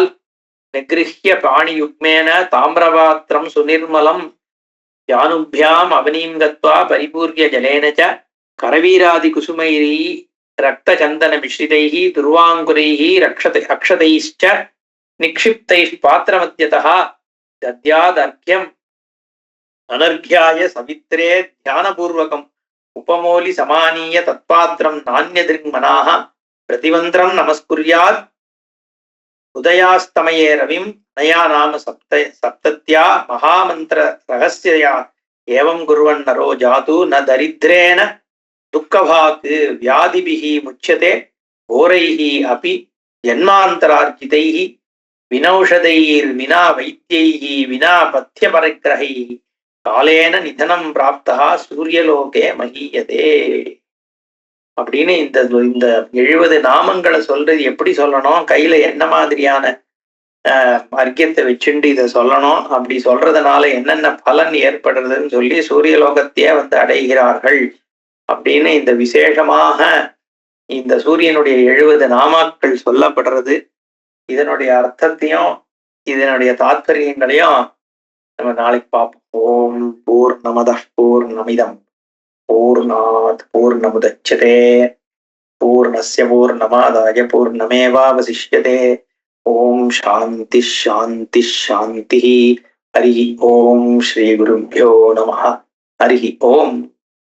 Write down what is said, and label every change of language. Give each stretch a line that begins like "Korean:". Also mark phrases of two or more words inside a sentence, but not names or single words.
Sanskrit: निगृह्य पाणियुग्मेन ताम्रपात्रं सुनिर्मलम् जानुभ्याम् अवनीं गत्वा परिपूर्य जलेन च करवीरादि कुसुमैः रक्तचन्दनमिश्रितैः दूर्वाङ्कुरैः अक्षतैश्च निक्षिप्तैः पात्रमध्यतः दद्यादर्घ्यम् अनर्घ्याय सवित्रे ध्यानपूर्वकम् उपमौलि समानीय तत्पात्रं नान्यदृङ्मनाः प्रतिवंत्रं नमस्कुर्यात् उदयास्तमये रविं नया नाम सप्तत्या महामंत्र रहस्यया एवं कुर्वन् नरो जातु न दरिद्रेण दुःखभाक् व्याधिभिः मुच्यते घोरैः अपि जन्मान्तरार्जितैः विनौषधैर्विना वैद्यैः विना पथ्यपरिग्रहैः कालेन निधनं प्राप्तः सूर्यलोके महीयते.
Tamil: அப்படின்னு இந்த 70 நாமங்களை சொல்றது எப்படி சொல்லணும், கையில என்ன மாதிரியான அர்க்கியத்தை வச்சுண்டு இதை சொல்லணும், அப்படி சொல்றதுனால என்னென்ன பலன் ஏற்படுறதுன்னு சொல்லி சூரியலோகத்தையே அடைகிறார்கள் அப்படின்னு இந்த விசேஷமாக இந்த சூரியனுடைய 70 நாமாக்கள் சொல்லப்படுறது. இதனுடைய அர்த்தத்தையும் இதனுடைய தாத்பரியங்களையும் நம்ம நாளைக்கு பார்ப்போம்.
Sanskrit: ॐ पूर्णमदः पूर्णमिदं पूर्णात् पूर्णमुदच्यते पूर्णस्य पूर्णमादाय पूर्णमेवावशिष्यते. ॐ शान्तिः शान्तिः शान्तिः. हरिः ॐ श्री गुरुभ्यो नमः. हरिः ॐ.